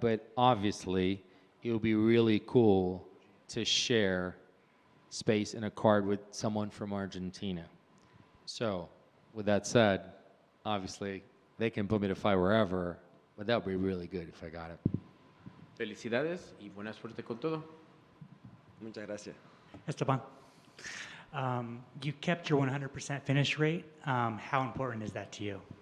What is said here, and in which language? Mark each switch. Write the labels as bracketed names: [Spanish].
[English] But obviously, it will be really cool to share space in a card with someone from Argentina. So, with that said, obviously, they can put me to fight wherever, but that would be really good if I got it. [Spanish] Felicidades y buena suerte con todo. Muchas gracias. [English] Esteban, you kept your 100% finish rate. How important is that to you?